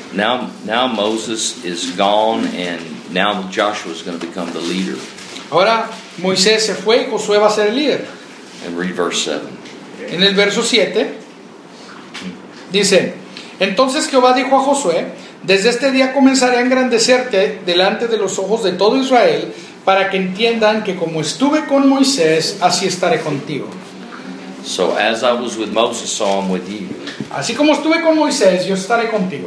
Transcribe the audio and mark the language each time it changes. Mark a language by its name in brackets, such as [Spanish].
[English] Now Moses is gone and now Joshua is going to become the leader. [Spanish] Ahora Moisés se fue y Josué va a ser el líder. [English] And read verse 7. [Spanish] En el verso 7, dice, entonces Jehová dijo a Josué, desde este día comenzaré a engrandecerte delante de los ojos de todo Israel, para que entiendan que como estuve con Moisés, así estaré contigo. [English] So as I was with Moses, so I'm with you. [Spanish] Así como estuve con Moisés, yo estaré contigo.